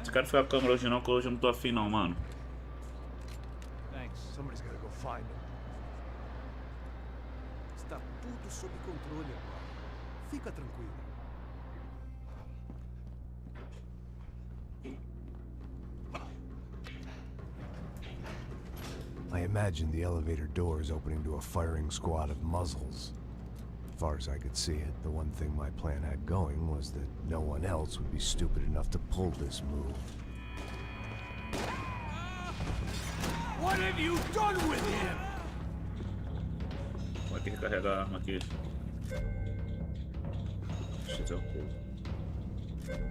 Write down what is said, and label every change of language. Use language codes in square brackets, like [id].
[pt] Esse cara ficar com a câmera hoje não, que hoje eu não tô afim não, mano. [en] Thanks. Somebody's gotta go find him. [pt] Está tudo sob controle agora. Fica tranquilo. [en] I imagined the elevator doors opening to a firing squad of muzzles. As far as I could see it, the one thing my plan had going was that no one else would be stupid enough to pull this move. What have you done with him? [pt] Vou aqui recarregar a arma aqui. Deixa eu fazer uma coisa.